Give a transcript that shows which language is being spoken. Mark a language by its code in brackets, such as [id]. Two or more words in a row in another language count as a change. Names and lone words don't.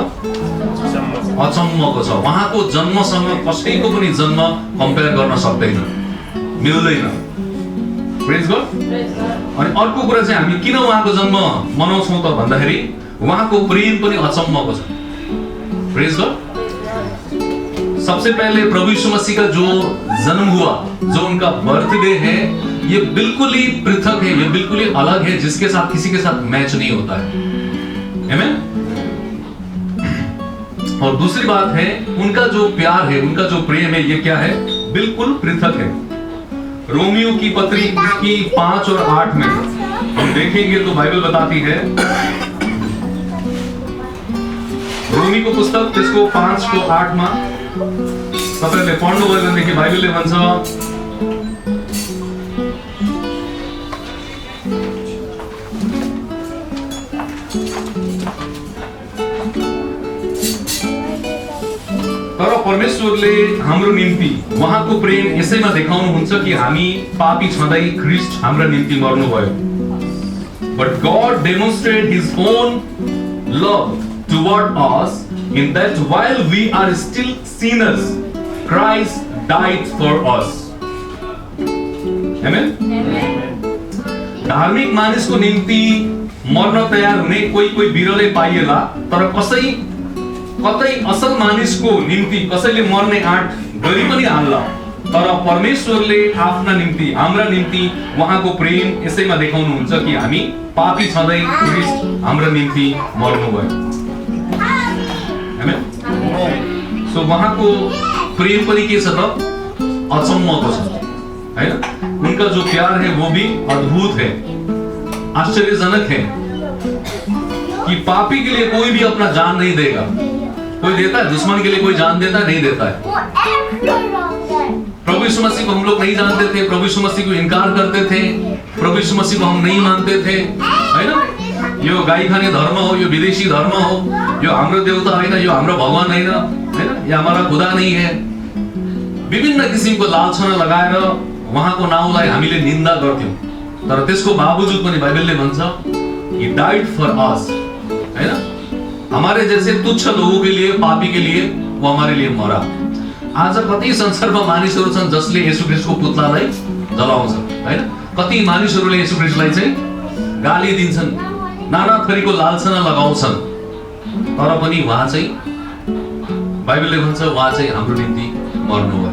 [ne] अचम्मको छ। उहाँको जन्मसँग कसैको पनि जन्म कम्पेयर गर्न सक्दैन, मिल्दैन। [en] Praise God. [ne] अनि अर्को कुरा चाहिँ हामी किन उहाँको जन्म मनाउँछौँ त भन्दाखेरि उहाँको प्रेम पनि अचम्मको छ। [en] Praise God. [hi] सबसे पहले प्रभु यीशु मसीह का जो जन्म हुआ, जो उनका बर्थडे है, ये बिल्कुल ही पृथक है, ये बिल्कुल ही अलग है, जिसके साथ किसी के साथ मैच नहीं होता है। आमेन। और दूसरी बात है उनका जो प्यार है, उनका जो प्रेम है, ये क्या है? बिल्कुल पृथक है। रोमियो की पत्री उसकी 5 और 8 में हम देखेंगे तो बाइबल बताती है, [ne] रोमी को पुस्तक त्यसको 5 को 8 मा तपाईले पढ्नुभयो भनेदेखि बाइबलले भन्छ तर परमेश्वरले हाम्रो निम्ति उहाँको प्रेम यसैमा देखाउनुहुन्छ कि हामी पापी छँदै ख्रीष्ट हाम्रा निम्ति मर्नुभयो। [en] But God demonstrated His own love toward us in that while we are still sinners, Christ died for us. Amen. [ne] धार्मिक मानिसको निम्ति मर्न तयार हुने कोही बिरलै पाइएला, तर कतै असल मानिसको निम्ति कसैले मर्ने आँट गरी पनि हाल्ला। तर परमेश्वरले आफ्ना निम्ति, हाम्रा निम्ति उहाँको प्रेम यसैमा देखाउनुहुन्छ कि हामी पापी छँदै ख्रीष्ट हाम्रा निम्ति मर्नुभयो। आमेन। सो उहाँको प्रेम पनि के छ त? अचम्मको छ हैन। [hi] उनका जो प्यार है वो भी अद्भुत है, आश्चर्यजनक है कि पापी के लिए कोई भी अपना जान नहीं देगा। कोई देता है? दुश्मन के लिए कोई जान देता है? नहीं देता है। प्रभु यीशु मसीह को हम लोग नहीं जानते थे, प्रभु यीशु मसीह को इनकार करते थे, प्रभु यीशु मसीह को हम नहीं मानते थे हैन। [ne] यो गाई खाने धर्म हो, यो विदेशी धर्म हो, यो हाम्रो देवता होइन, यो हाम्रो भगवान होइन हैन, यो [hi] हमारा खुदा नहीं है। [ne] विभिन्न किसिमको लालछना लगाएर उहाँको नाउँलाई हामीले निन्दा गर्थ्यौं। तर त्यसको बावजुद पनि बाइबलले भन्छ [en] He died for us [ne] हैन। [hi] हमारे जैसे तुच्छ लोगों के लिए, पापी के लिए वो हमारे लिए मरा। [ne] आज कति संसारमा मानिसहरू छन् जसले येशू ख्रीष्टको पुतलालाई जलाउँछ हैन। कति मानिसहरूले येशू ख्रीष्टलाई चाहिँ गाली दिन्छन्, नाना थरीको लालछना लगाउँछन्, तर पनि उहाँ चाहिँ बाइबलले भन्छ उहाँ चाहिँ हाम्रो निम्ति मर्नुभयो।